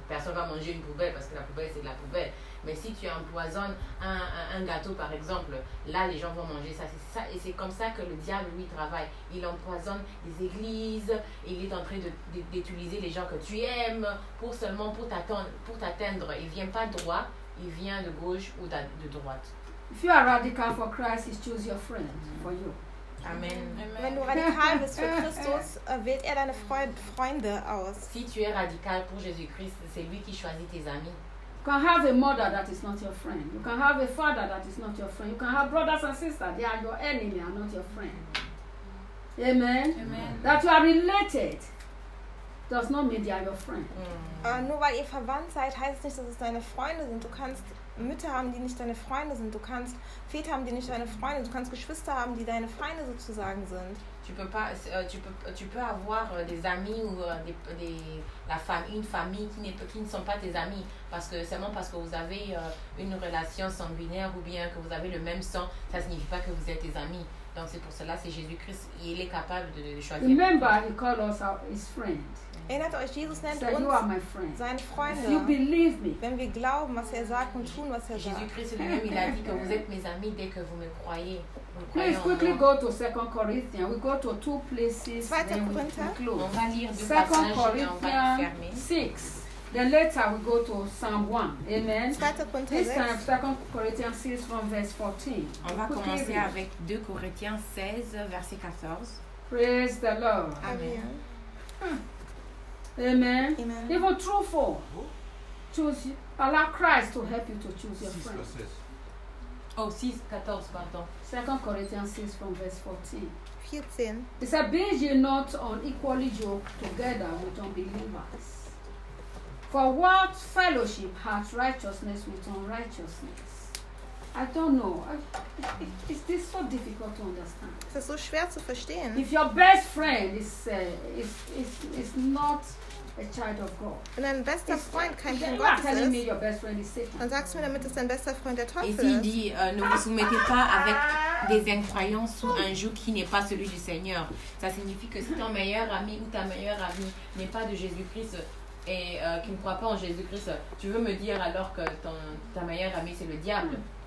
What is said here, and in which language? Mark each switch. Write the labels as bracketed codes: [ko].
[fr] Personne ne va manger une poubelle parce que la poubelle, c'est de la poubelle. Mais si tu empoisonnes un gâteau, par exemple, là, les gens vont manger ça. Et c'est comme ça que le diable, lui, travaille. Il empoisonne les églises. Il est en train d'utiliser les gens que tu aimes pour t'atteindre. Il ne vient pas droit. Il vient de gauche ou de droite. [en] If you are radical for Christ, he chooses your friend for you. Amen. [de] Wenn du radikal bist für Christus, wählt er deine Freunde aus. [fr] Si tu es radical pour Jésus-Christ, c'est lui qui choisit tes amis. [en] can have a mother that is not your friend. You can have a father that is not your friend. You can have brothers and sisters. They are your enemy and not your friend. Amen. Amen. That you are related does not mean they are your friend. [de] Nur weil ihr verwandt seid, heißt nicht, dass es deine Freunde sind. Du kannst Mütter haben, die nicht deine Freunde sind. Du kannst Väter haben, die nicht deine Freunde sind. Du kannst Geschwister haben, die deine Feinde sozusagen sind. [fr] Tu peux pas, tu peux avoir des amis ou des la famille, une famille qui ne sont pas tes amis parce que seulement parce que vous avez une relation sanguinaire ou bien que vous avez le même sang, ça signifie pas que vous êtes tes amis. Donc c'est pour cela, c'est Jésus-Christ, il est capable de choisir. [en] Remember, he called us his friend. [de] Erinnert euch, Jesus nennt so uns [en] you are my friend. [de] Seine Freunde. [en] If you believe me. [de] Wenn wir glauben, was er sagt und tun, was er [fr] Jésus-Christ [de] sagt. [fr] Jésus-Christ lui-même, il a dit que vous êtes mes amis dès que vous me croyez. [en] Please quickly go to 2 Corinthians. We go to two places. Then we conclude. [fr] On va lire 2 [en] Corinthians 6. Then later we go to Psalm 1. Amen. This time, 2 Corinthians 6 from verse 14. [fr] On va commencer avec 2 Corinthiens 16, verset 14. [en] Praise the Lord. Amen. Amen. Amen. Even truthful. Choose, allow Christ to help you to choose your friend. Oh, 6, 14, pardon. 2 Corinthians 6 from verse 14. 14. It says, be ye not unequally yoked together with unbelievers. For what fellowship hath righteousness with unrighteousness? I don't know. Is this so difficult to understand? [de] Es ist so schwer zu verstehen. [en] If your best friend is not a child of God. [de] Wenn dein bester Freund kein Kind Gottes ist, dann sagst du mir damit, dass dein bester Freund der Teufel ist. [fr] Et il dit, ne vous soumettez pas avec des incroyants sous un joug qui n'est pas celui du Seigneur. Ça signifie que si ton meilleur ami ou ta meilleure amie n'est pas de Jésus-Christ et qui ne croit pas en Jésus-Christ, tu veux me dire alors que ta meilleure amie c'est le diable.